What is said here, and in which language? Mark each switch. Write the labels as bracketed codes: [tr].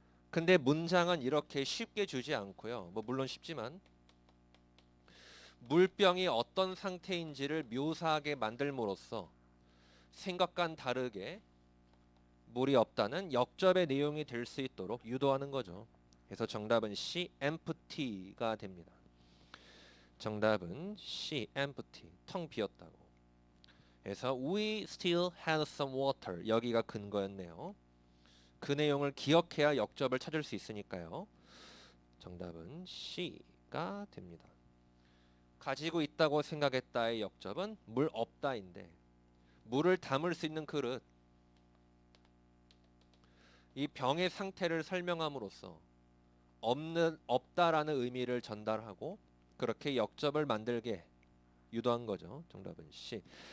[ko] 근데 문장은 이렇게 쉽게 주지 않고요. 뭐 물론 쉽지만 물병이 어떤 상태인지를 묘사하게 만들므로써 생각과는 다르게 물이 없다는 역접의 내용이 될 수 있도록 유도하는 거죠. 그래서 정답은 C, empty가 됩니다. 정답은 C, empty, 텅 비었다고. [en] 그래서 we still had some water, [ko] 여기가 근거였네요. 그 내용을 기억해야 역접을 찾을 수 있으니까요. 정답은 C, C가 됩니다. 가지고 있다고 생각했다의 역접은 물 없다인데 물을 담을 수 있는 그릇, 이 병의 상태를 설명함으로써 없다라는 의미를 전달하고 그렇게 역접을 만들게 유도한 거죠. 정답은 C.